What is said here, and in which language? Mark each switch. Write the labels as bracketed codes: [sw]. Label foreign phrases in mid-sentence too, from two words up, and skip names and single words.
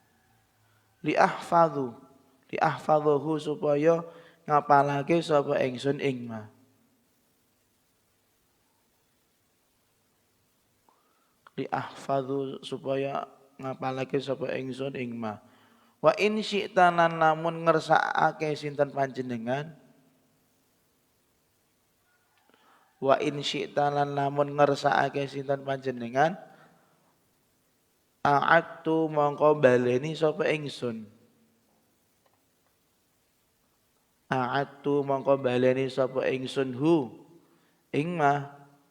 [jv] Liahfadhuhu supaya ngapalake sapa ingsun ing ma. Liahfadhu supaya ngapalake sapa ingsun ing ma. [ar] Wa in syi'ta [jv] lan lamun ngersakake sinten panjenengan. [ar] Wa in syi'ta [jv] lan lamun ngersakake sinten panjenengan. A'adtu mongko baleni sapa ingsun. A'adtu mongko baleni sapa ingsun hu ing ma.